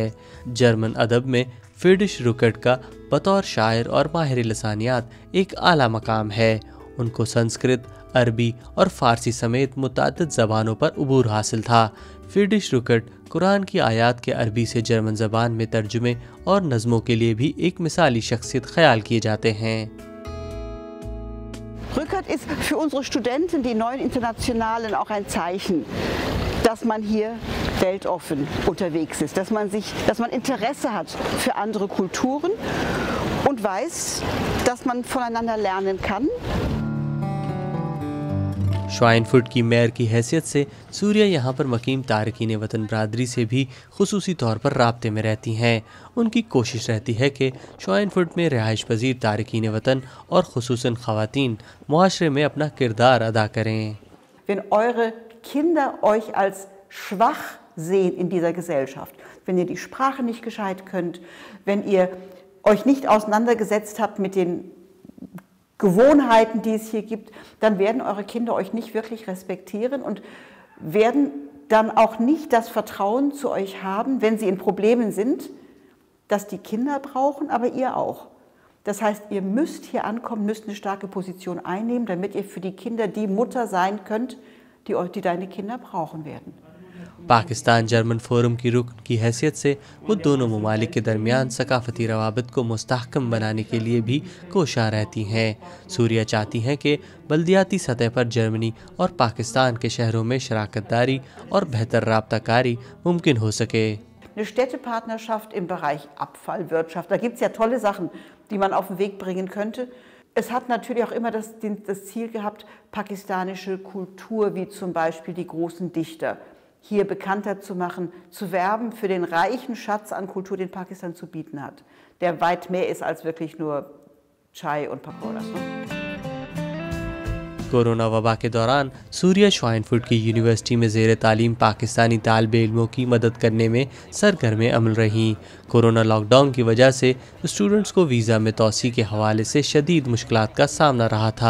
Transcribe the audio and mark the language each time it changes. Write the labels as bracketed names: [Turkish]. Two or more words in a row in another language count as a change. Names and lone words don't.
[Urdu] جرمن ادب میں فریڈرش رکرٹ کا بطور شاعر اور ماہر لسانیات ایک اعلیٰ مقام ہے. ان کو سنسکرت، عربی اور فارسی سمیت متعدد زبانوں پر عبور حاصل تھا. فریڈرش رکرٹ قرآن کی آیات کے عربی سے جرمن زبان میں ترجمے اور نظموں کے لیے بھی ایک مثالی شخصیت خیال کیے جاتے ہیں. [German] Rückert ist für unsere Studenten, die neuen Internationalen, auch ein Zeichen, dass man hier weltoffen unterwegs ist, dass man Interesse hat für andere Kulturen und weiß, dass man voneinander lernen kann. [Urdu] شوائنفرٹ کی میئر کی حیثیت سے سوریا یہاں پر مقیم تارکین وطن برادری سے بھی خصوصی طور پر رابطے میں رہتی ہیں. ان کی کوشش رہتی ہے کہ شوائنفرٹ میں رہائش پذیر تارکین وطن اور خصوصاً خواتین معاشرے میں اپنا کردار ادا کریں. [German] Wenn eure Kinder euch als schwach sehen in dieser Gesellschaft, wenn ihr die Sprache nicht gescheit könnt, wenn ihr euch nicht auseinandergesetzt habt mit den Gewohnheiten, die es hier gibt, dann werden eure Kinder euch nicht wirklich respektieren und werden dann auch nicht das Vertrauen zu euch haben, wenn sie in Problemen sind, dass die Kinder brauchen, aber ihr auch. Das heißt, ihr müsst hier ankommen, müsst eine starke Position einnehmen, damit ihr für die Kinder die Mutter sein könnt, die deine Kinder brauchen werden. [Urdu] پاکستان جرمن فورم کی رکن کی حیثیت سے وہ دونوں ممالک کے درمیان ثقافتی روابط کو مستحکم بنانے کے لیے بھی کوشاں رہتی ہیں. سوریا چاہتی ہیں کہ بلدیاتی سطح پر جرمنی اور پاکستان کے شہروں میں شراکت داری اور بہتر رابطہ کاری ممکن ہو سکے. [German] Eine Städtepartnerschaft im Bereich Abfallwirtschaft, da gibt es ja tolle Sachen, die man auf den Weg bringen könnte. Es hat natürlich auch immer das Ziel gehabt, pakistanische Kultur, wie zum Beispiel die großen Dichter, hier bekannter zu machen, zu werben für den reichen Schatz an Kultur, den Pakistan zu bieten hat, der weit mehr ist als wirklich nur Chai und Pakoras. [Urdu] کورونا وبا کے دوران سوریا شوائنفرٹ کی یونیورسٹی میں زیر تعلیم پاکستانی طالب علموں کی مدد کرنے میں سرگرم عمل رہیں. کورونا لاک ڈاؤن کی وجہ سے سٹوڈنٹس کو ویزا میں توسیع کے حوالے سے شدید مشکلات کا سامنا رہا تھا.